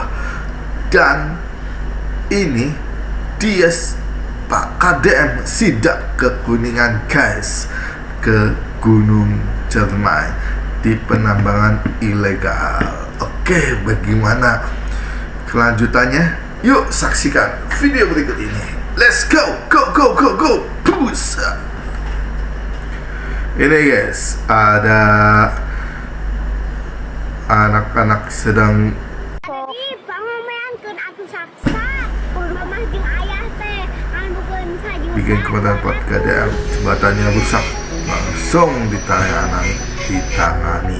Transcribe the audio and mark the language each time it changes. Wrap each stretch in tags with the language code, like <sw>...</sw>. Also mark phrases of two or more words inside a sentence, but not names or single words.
<id>Dan ini dia Pak KDM sidak ke Kuningan guys, ke Gunung Cermai di penambangan ilegal. Oke, bagaimana kelanjutannya? Yuk saksikan video berikut ini.</id> <en>Let's go, go, go, go, go. Push.</en> <id>Ini guys, ada anak-anak sedang bikin konten Pak KDM, jembatannya rusak, langsung ditangani.</id>